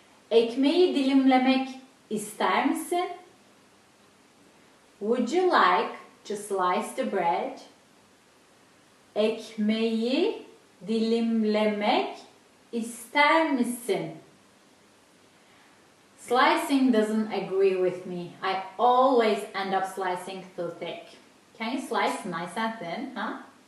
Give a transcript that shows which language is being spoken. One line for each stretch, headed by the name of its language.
Turkish: Ekmeği dilimlemek ister misin?
English: Would you like to slice the bread?
Turkish: Ekmeği dilimlemek ister misin?
English: Slicing doesn't agree with me. I always end up slicing too thick. Can you slice nice and thin, huh?